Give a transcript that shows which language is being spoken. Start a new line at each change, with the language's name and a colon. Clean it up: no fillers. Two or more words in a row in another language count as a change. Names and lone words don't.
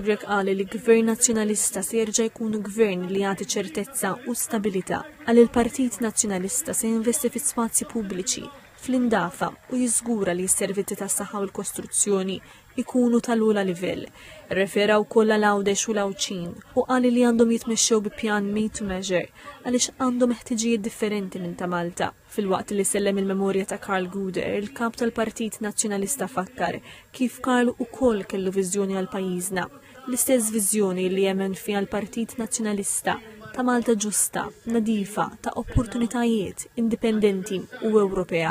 Maltese: Grech qal li l-Gvern Nazzjonalista se jerġa' jkun gvern li jagħti ċertezza u stabilità għal il-Partit Nazzjonalista se jinvesti fi-spazji pubbliċi, fl-indafa u jiżgura li s-servizzi tas-saħħa u l-kostruzzjoni ikunu tal-ula livell. Irrefera wkoll għal Għawdex u l-Għawċin u qal li għandhom jitmexxew bi pjan
English: made to measure
Maltese: għaliex għandhom ħtiġijiet differenti minn ta' Malta. Fil-waqt li sellem il-memorja ta' Karl Guder, il-kap tal-Partit Nazzjonalista fakkar kif Karl ukoll kellu viżjoni għal pajjiżna. L-istess viżjoni li jemmen fiha l-Partit Nazzjonalista ta' Malta ġusta, nadifa, ta' opportunitajiet, indipendenti u Ewropea.